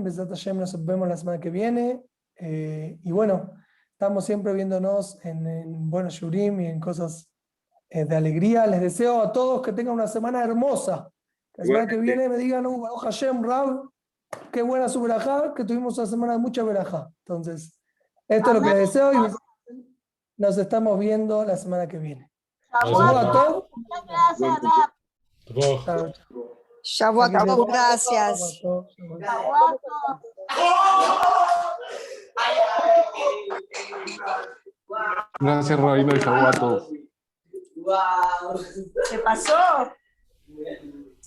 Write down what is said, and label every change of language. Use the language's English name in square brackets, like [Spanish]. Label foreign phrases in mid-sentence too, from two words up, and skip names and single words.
[Hebrew] בעזרת השם, [Spanish] nos vemos la semana que viene. Y bueno, estamos siempre viéndonos en buenos shurim y en cosas de alegría. Les deseo a todos que tengan una semana hermosa. La semana que viene me digan, [Hebrew] ברוך השם, [Spanish] Rab, qué buena su verajá, que tuvimos una semana de mucha verajá. Entonces, esto es lo que les deseo y nos estamos viendo la semana que viene. [Hebrew] Shavuot Tov. [Spanish] Gracias, Rab. [Hebrew] שבועות טוב, gracias. שבועות טוב. [Spanish] Gracias, Rabino, y [Hebrew] שבועות טוב. [Spanish] ¿Qué pasó?